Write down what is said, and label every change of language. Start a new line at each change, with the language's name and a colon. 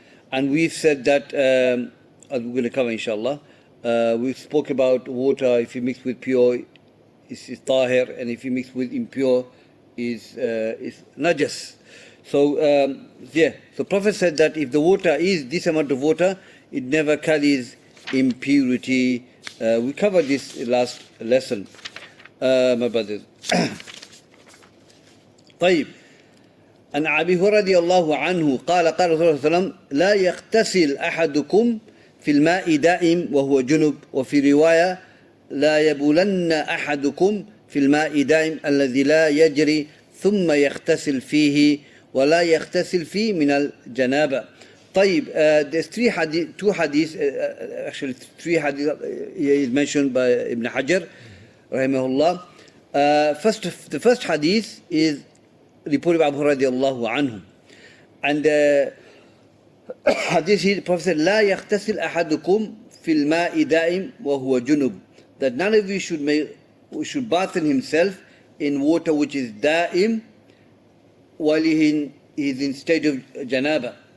English: And we've said that, as we're going to cover inshallah, we spoke about water, if you mix with pure, is tahir, and if you mix with impure, is najas. So, so Prophet said that if the water is this amount of water, it never carries impurity. We covered this last lesson, my brothers.
Arabic: طيب. عن أبي هريرة رضي الله عنه قال قال رسول الله صلى الله عليه وسلم لا يغتسل أحدكم في الماء دائم وهو جنب وفي رواية لا يبولن أحدكم في الماء دائم الذي لا يجري ثم يغتسل فيه ولا يغتسل فيه من الجنابة.
English: طيب, there's two hadiths, actually three hadiths is mentioned by Ibn Hajar رحمه. The first hadith is reported by Abu Hurairah radiallahu anhu, and hadith is, the Prophet said
Arabic: لا يغتسل أحدكم في الماء دائم وهو جنوب,
English: that none of you should bath himself in water which is da'im while he is in state of janaba.